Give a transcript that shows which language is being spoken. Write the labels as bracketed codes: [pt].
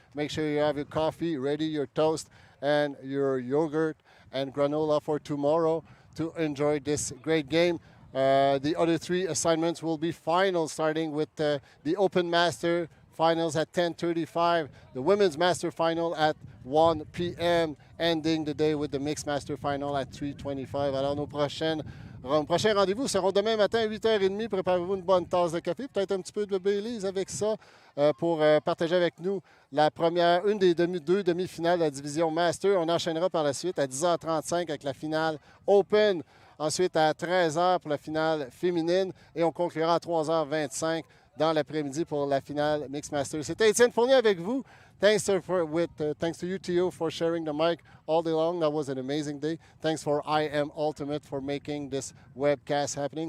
[en] Make sure you have your coffee ready, your toast, and your yogurt and granola for tomorrow to enjoy this great game. The other 3 assignments will be finals starting with the Open Master finals at 10:35, the Women's Master Final at 1 p.m., ending the day with the Mixed Master Final at 3:25. [fr] Alors, nos prochains rendez-vous seront demain matin à 8h30. Préparez-vous une bonne tasse de café, peut-être un petit peu de Baileys avec ça pour partager avec nous une des deux demi-finales de la division Master. On enchaînera par la suite à 10h35 avec la finale Open. Ensuite, à 13h pour la finale féminine. Et on conclura à 3h25 dans l'après-midi pour la finale Mixed Master. C'était Étienne Fournier avec vous. [en] Thanks to you, Theo, for sharing the mic all day long. That was an amazing day. Thanks for I Am Ultimate for making this webcast happening.